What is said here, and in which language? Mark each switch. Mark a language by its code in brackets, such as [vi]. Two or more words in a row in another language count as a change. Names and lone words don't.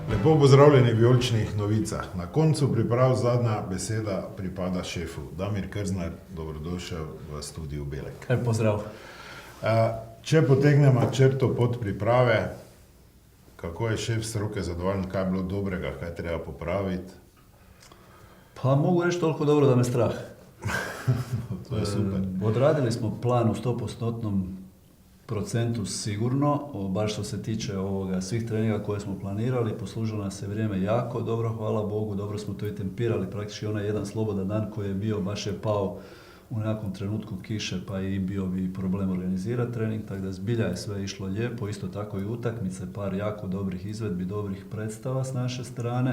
[sl] Lepo pozdravljeni v vijoličnih novicah. Na koncu priprav zadnja beseda pripada šefu. Damir Krznar, dobrodošel v studiu Belek. [hr] Pozdrav. [sl] Če potegnemo črto pod priprave, kako je šef stroke zadovoljen, kaj je bilo dobrega, kaj treba popraviti? [hr] Pa mogu reći toliko dobro da me strah. [sl] To je super. [hr] Odradili smo plan u 100% sigurno, baš što se tiče svih treninga koje smo planirali, poslužilo nas je vrijeme jako dobro, hvala Bogu, dobro smo to i tempirali, praktički onaj jedan slobodan dan koji je bio, baš je pao u nekakvom trenutku kiše, pa i bio bi problem organizirati trening, tako da zbilja je sve išlo lijepo, isto tako i utakmice, par jako dobrih izvedbi, dobrih predstava s naše strane.